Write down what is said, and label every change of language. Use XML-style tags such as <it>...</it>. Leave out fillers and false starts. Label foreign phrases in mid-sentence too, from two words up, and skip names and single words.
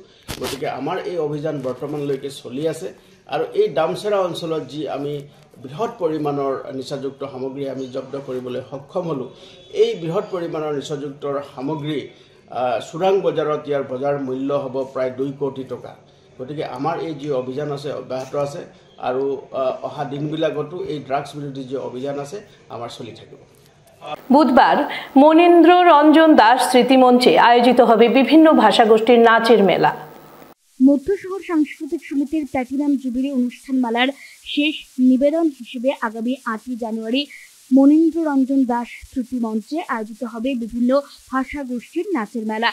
<as>গতিকে আমাৰ এই অভিযান বৰ্তমানলৈকে চলি আছে আৰু এই দামচেৰা অঞ্চলত যি আমি বৃহৎ পৰিমাণৰ নিচাযুক্ত সামগ্ৰী আমি জব্দ কৰিবলৈ সক্ষম হ'লোঁ, এই বৃহৎ পৰিমাণৰ নিচাযুক্তৰ সামগ্ৰী চোৰাং বজাৰত ইয়াৰ বজাৰ মূল্য হ'ব প্ৰায় 2 কোটি টকা। গতিকে আমাৰ এই যি অভিযান আছে অব্যাহত আছে আৰু অহা দিনবিলাকতো এই ড্ৰাগছ বিৰোধী যি অভিযান আছে আমাৰ চলি থাকিব।</as> <bn>বুধবার মনীন্দ্র রঞ্জন দাস স্মৃতিমঞ্চে আয়োজিত হবে বিভিন্ন ভাষাগোষ্ঠীর নাচের মেলা। মধ্য শহর সাংস্কৃতিক সমিতির প্ল্যাটিনাম জুবিলি অনুষ্ঠানমালার শেষ নিবেদন হিসেবে আগামী 8 জানুয়ারি মনীন্দ্র রঞ্জন দাস স্মৃতি মঞ্চে আয়োজিত হবে বিভিন্ন ভাষাগোষ্ঠীর নাচের মেলা।</bn>